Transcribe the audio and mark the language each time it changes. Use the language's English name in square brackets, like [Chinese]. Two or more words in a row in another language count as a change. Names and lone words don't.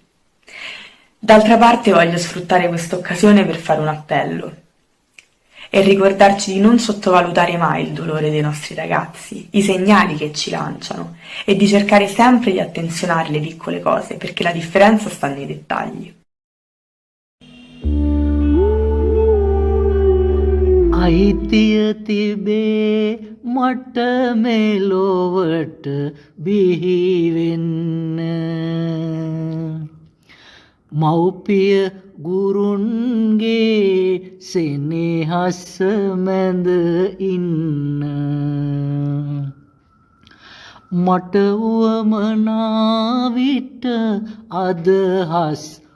[Italian] D'altra parte voglio sfruttare questa occasione per fare un appello e ricordarci di non sottovalutare mai il dolore dei nostri ragazzi, i segnali che ci lanciano e di cercare sempre di attenzionare le piccole cose perché la differenza sta nei dettagli. [Sinhala] අයිතිය තිබේ මට මෙලොවට බිහිවෙන්න මව්පිය ගුරුන්ගේ සෙනෙහස මැද ඉන්න මට වුවමනා විට අදහස්